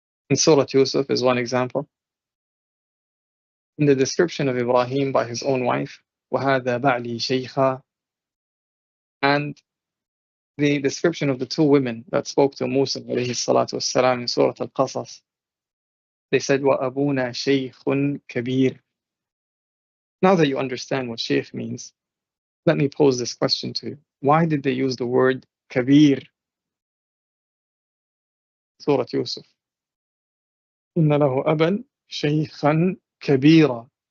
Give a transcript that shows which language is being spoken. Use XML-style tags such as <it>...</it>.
<en>In Surah Yusuf is one example. In the description of Ibrahim by his own wife,</en> <ar>وَهَذَا بَعْلِي شَيْخًا,</ar> <en>and the description of the 2 women that spoke to Musa alayhi salatu wassalam in Surah Al-Qasas. They said,</en> <ar>وَأَبُونَا شَيْخٌ كَبِيرٌ.</ar> <en>Now that you understand what Shaykh means, let me pose this question to you. Why did they use the word Kabir?</en> <ar>Surah Yusuf. إِنَّ لَهُ أَبًا شَيْخًا كَبِيرًا.</ar>